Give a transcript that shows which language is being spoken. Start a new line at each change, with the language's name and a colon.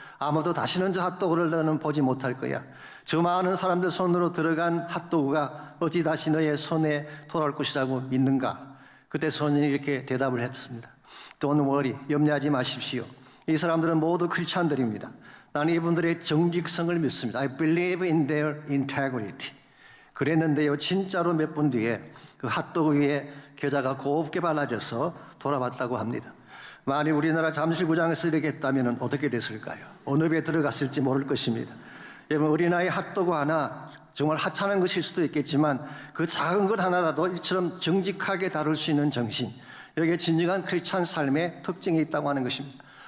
Korean: 아무도 다시는 저 핫도그를 너는 보지 못할 거야. 저 많은 사람들 손으로 들어간 핫도그가 어찌 다시 너의 손에 돌아올 것이라고 믿는가? 그때 소년이 이렇게 대답을 했습니다.
English: Don't worry,
Korean: 염려하지 마십시오. 이 사람들은 모두 크리스찬들입니다. 나는 이분들의 정직성을 믿습니다.
English: I believe in their integrity.
Korean: 그랬는데요, 진짜로 몇 분 뒤에 그 핫도그 위에 겨자가 곱게 발라져서 돌아왔다고 합니다. 만약 우리나라 잠실구장에서 이렇게 했다면 어떻게 됐을까요? 어느 배 들어갔을지 모를 것입니다. 여러분, 어린아이 핫도그 하나, 정말 하찮은 것일 수도 있겠지만 그 작은 것 하나라도 이처럼 정직하게 다룰 수 있는 정신, 여기에 진정한 크리스찬 삶의 특징이 있다고 하는 것입니다.